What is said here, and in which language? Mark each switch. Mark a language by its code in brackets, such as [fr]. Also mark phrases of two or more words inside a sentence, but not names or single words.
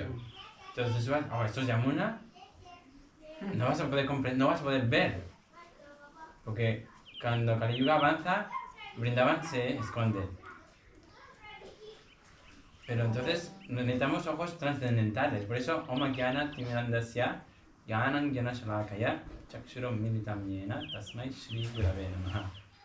[es] Entonces tú vas, esto es Yamuna, no vas a poder ver. Porque cuando Kali Yuga avanza, Vrindavan se esconde. Pero entonces necesitamos ojos trascendentales. Por eso, [sa] ॐ ज्ञान तिमिरान्धस्य ज्ञानं ज्ञान शलाकया चक्षुरं मीलितं येन तस्मै श्री गुरवे नमः.